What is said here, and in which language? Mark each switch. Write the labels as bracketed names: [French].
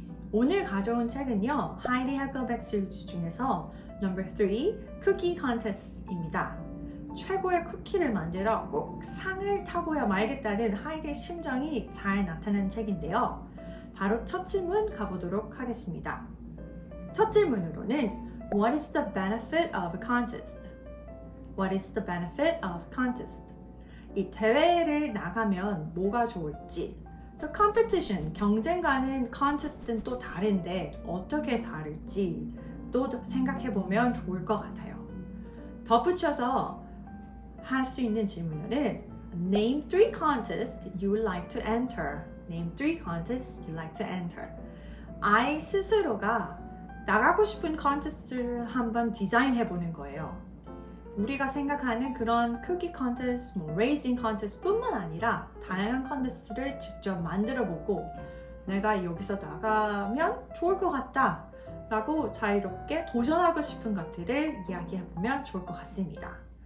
[Korean] 오늘 가져온 책은요, 하이디 해거백 시리즈 중에서 넘버 3 쿠키 컨테스트입니다. 최고의 쿠키를 만들어 꼭 상을 타고야 말겠다는 하이디의 심정이 잘 나타난 책인데요. 바로 첫 질문 가보도록 하겠습니다. 첫 질문으로는 [English] What is the benefit of a contest? What is the benefit of a contest? [Korean] 이 대회를 나가면 뭐가 좋을지, 또 competition, 경쟁과는 contest는 또 다른데 어떻게 다를지 또 생각해보면 좋을 것 같아요. 덧붙여서 할 수 있는 질문은 Name 3 contests you would like to enter. Name 3 contests you like to enter. 아이 스스로가 나가고 싶은 컨테스트를 한번 디자인해보는 거예요. 우리가 생각하는 그런 쿠키 컨테스트, 레이싱 컨테스트 뿐만 아니라 다양한 컨테스트를 직접 만들어보고 내가 여기서 나가면 좋을 것 같다 라고 자유롭게 도전하고 싶은 것들을 이야기해보면 좋을 것 같습니다.